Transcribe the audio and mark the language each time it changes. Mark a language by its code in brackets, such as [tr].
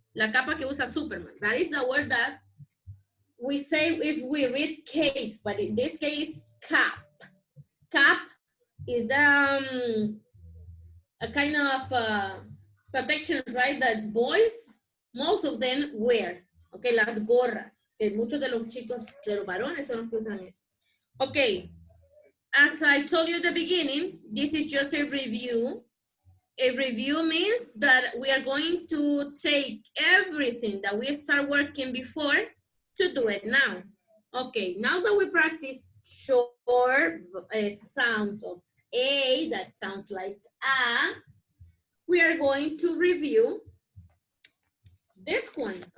[es] La capa que usa Superman. [en] That is the word that we say if we read cape, but in this case, cap. Cap is the a kind of protection, right, that boys, most of them wear. [es] Okay, las gorras, que muchos de los chicos, de los varones son los que usan eso. [en] Okay, as I told you at the beginning, this is just a review. A review means that we are going to take everything that we start working before to do it now. Okay, now that we practice short sounds of A, that sounds like A, we are going to review this one.